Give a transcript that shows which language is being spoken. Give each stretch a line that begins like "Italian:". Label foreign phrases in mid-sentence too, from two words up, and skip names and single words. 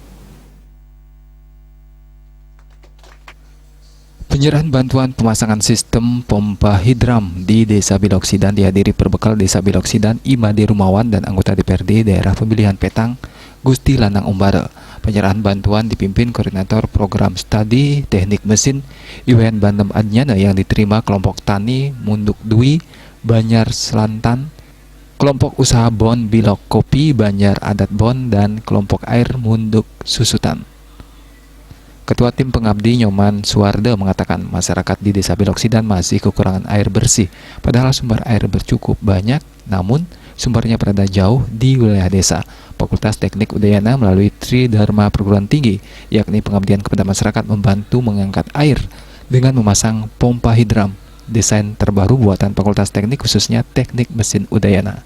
Indonesian: Penyerahan bantuan pemasangan sistem pompa hidram di Desa Beloksidan dihadiri perbekal Desa Beloksidan, Imade Rumawan dan anggota DPRD Daerah Pemilihan Petang, Gusti Lanang Umbara. Penyerahan bantuan dipimpin Koordinator Program Studi Teknik Mesin Iwan Bandem Adnyana yang diterima kelompok tani Munduk Dwi, Banyar Selantan, kelompok usaha Bon Bilok Kopi, Banyar Adat Bon, dan kelompok air Munduk Susutan. Ketua Tim Pengabdi Nyoman Suwarde mengatakan masyarakat di Desa Beloksidan masih kekurangan air bersih, padahal sumber air bercukup banyak, namun sumbernya berada jauh di wilayah desa. Fakultas Teknik Udayana melalui Tri Dharma Perguruan Tinggi, yakni pengabdian kepada masyarakat, membantu mengangkat air dengan memasang pompa hidram, desain terbaru buatan Fakultas Teknik khususnya Teknik Mesin Udayana.